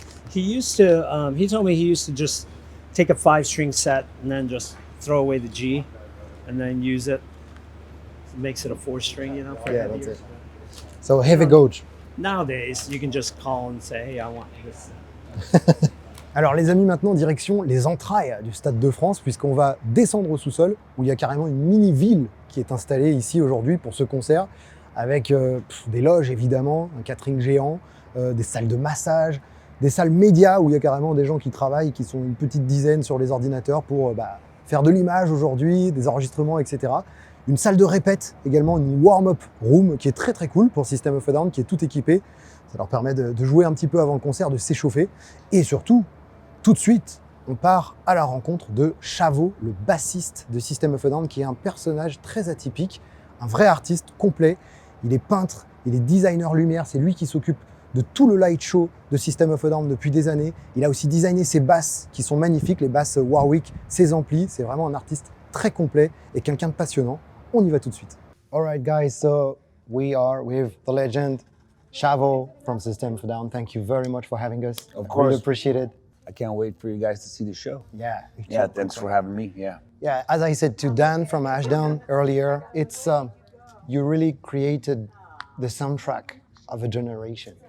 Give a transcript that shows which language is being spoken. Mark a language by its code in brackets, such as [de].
[en] He used to. He told me he used to just take a 5-string set and then just throw away the G, and then use it. It makes it a 4-string, you know. For Yeah, heavier. that's it. So heavy gauge. Nowadays, you can just call and say, "Hey, I want this." [fr] Alors les amis, maintenant direction les entrailles du Stade de France, puisqu'on va descendre au sous-sol, où il y a carrément une mini-ville qui est installée ici aujourd'hui pour ce concert, avec des loges évidemment, un catering géant, des salles de massage, des salles médias où il y a carrément des gens qui travaillent, qui sont une petite dizaine sur les ordinateurs pour faire de l'image aujourd'hui, des enregistrements, etc. Une salle de répète également, une warm-up room qui est très très cool pour System of a Down, qui est tout équipé. Ça leur permet de jouer un petit peu avant le concert, de s'échauffer. Et surtout, tout de suite, on part à la rencontre de Shavo, le bassiste de System of a Down, qui est un personnage très atypique, un vrai artiste complet. Il est peintre, il est designer lumière, c'est lui qui s'occupe de tout le light show de System of a Down depuis des années. Il a aussi designé ses basses qui sont magnifiques, les basses Warwick, ses amplis. C'est vraiment un artiste très complet et quelqu'un de passionnant. On y va tout de suite. [en] All right, guys, so we are with the legend Shavo from System of a Down. Thank you very much for having us. Of I course. really appreciate it. I can't wait for you guys to see the show. Yeah. Yeah, thanks for having me. Yeah. Yeah, as I said to Dan from Ashdown earlier, it's you really created the soundtrack of a generation.